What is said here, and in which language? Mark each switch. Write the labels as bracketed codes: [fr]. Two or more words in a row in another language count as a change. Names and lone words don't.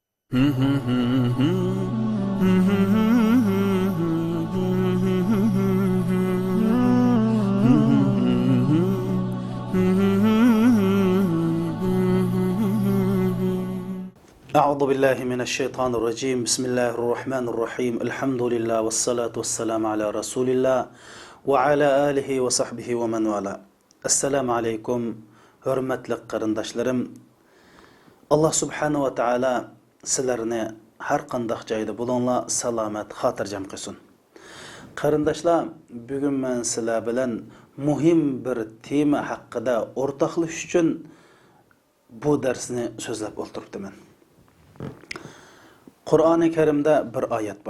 [ar] أعوذ بالله من الشيطان الرجيم بسم الله الرحمن الرحيم الحمد لله والصلاة والسلام على رسول الله وعلى آله وصحبه ومن والاه السلام عليكم [uz] hürmetli qarindoshlarım [ar] الله سبحانه وتعالى [uz] sizlarni har qanday joyda bo'linglar salomat xotirjam qilsin. Qarindoshlar, bugun men sizlar bilan muhim bir tema haqida o'rtoqlashish uchun bu darsni so'zlab o'tiribman. Qur'oni Karimda bir oyat bor.